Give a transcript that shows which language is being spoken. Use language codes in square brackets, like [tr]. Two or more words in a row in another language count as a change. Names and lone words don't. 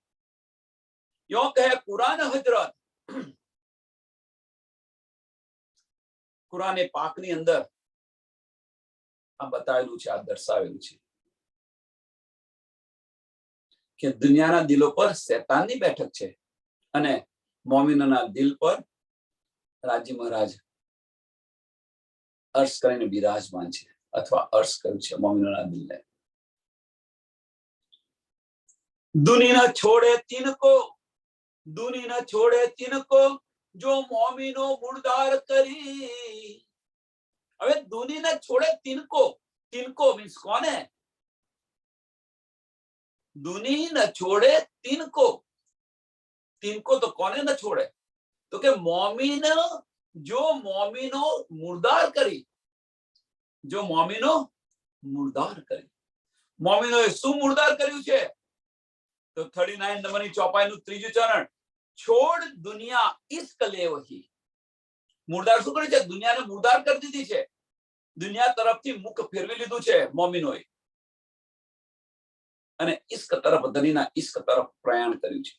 [gu] યો કહે કુરાન હજરત, કુરાને પાકની અંદર આ બતાવેલું છે, આ દર્શાવેલું છે કે દુનિયાના દિલો પર શૈતાનની બેઠક છે અને મોમિનોના દિલ પર રાજી મહારાજ અર્શ કરીને બિરાજમાન છે, અથવા અર્શ કર્યું છે મોમિનોના દિલને. [hi] दुनी न छोड़े तिनको, दुनी न छोड़े तिनको, जो मोमिनो मुर्दार करी. હવે दुनी न छोड़े तिनको, तिनको मीन्स कौन है? दुनी न छोड़े तिनको, तिनको तो कौन है न छोड़े? तो के मोमिन, जो मोमिनो मुर्दार करी, जो मोमिनो मुर्दार करी. [gu] मोमिनो શું મુર્દાર કર્યું છે? तो 39 નંબરની ચોપાઈનું ત્રીજું ચરણ, [hi] छोड़ दुनिया इश्क ले वही. [gu] મુર્દાર શું કર્યું છે? દુનિયાને મુર્દાર કરી દીધી છે, દુનિયા તરફથી મુખ ફેરવી લીધું છે મોમિનોએ અને ઇશ્ક તરફ, ધનીના ઇશ્ક તરફ પ્રયાણ કર્યું છે.